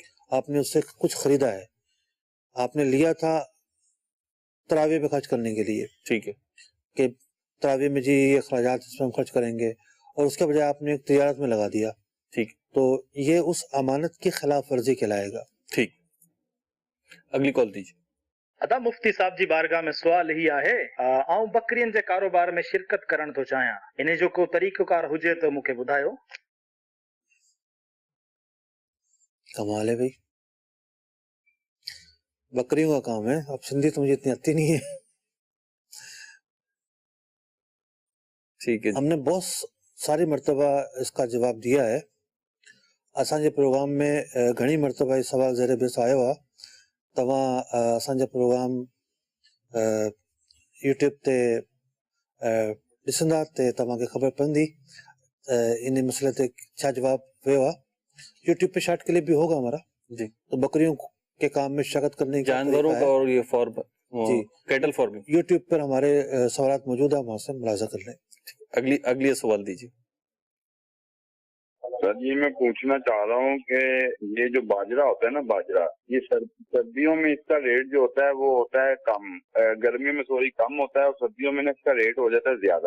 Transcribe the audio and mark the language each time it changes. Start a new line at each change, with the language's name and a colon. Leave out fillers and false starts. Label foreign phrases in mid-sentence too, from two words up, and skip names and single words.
Urdu: آپ نے اس سے کچھ خریدا ہے، آپ نے لیا تھا تراوی پہ خرچ کرنے کے لیے, ٹھیک ہے, کہ تراوی میں جی یہ اخراجات اس میں ہم خرچ کریں گے، اور اس کے بجائے آپ نے ایک تجارت میں لگا دیا, ٹھیک, تو یہ اس امانت کی خلاف ورزی کہلائے گا. ٹھیک۔ اگلی کال دیجیے.
Sindhi: अदा मुफ्ती साहब जी बारगाह में सवाल ही आहे, आऊं बकरियन जे कारोबार में शिरकत करण तो चाहियां, इन जो को तरीक़ोकार हुजे तो मूंखे ॿुधायो।
Urdu: کمال ہے بھائی، بکریوں کا کام ہے. اب سندھی تو مجھے اتنی آتی نہیں ہے. ٹھیک ہے جی. ہم نے بہت ساری مرتبہ اس کا جواب دیا ہے.
Sindhi: असांजे प्रोग्राम में घणी मरतबा ये सवाल ज़ेर बहस आयो आहे। तव्हां असांजा प्रोग्राम यूट्यूब ते ॾिसंदा ते तव्हांखे ख़बर पवंदी इन मसइले ते छा जवाब वियो आहे।
Urdu: یوٹیوب پہ
English: short clip
Urdu: بھی ہوگا ہمارا جی. تو بکریوں کے کام میں شرکت کرنے کا جانوروں طریقہ کا ہے. اور یہ فارم جی.
English: cattle farming.
Urdu: یوٹیوب پر ہمارے سوالات موجود ہے، وہاں سے ملاحظہ کر لیں. اگلی سوال دیجیے. سر جی، میں پوچھنا چاہ رہا ہوں کہ یہ جو باجرا ہوتا ہے نا، باجرا، یہ سردیوں میں اس کا ریٹ جو ہوتا ہے وہ ہوتا ہے کم، گرمیوں میں سوری کم ہوتا ہے، اور سردیوں میں نا اس کا ریٹ ہو جاتا ہے زیادہ.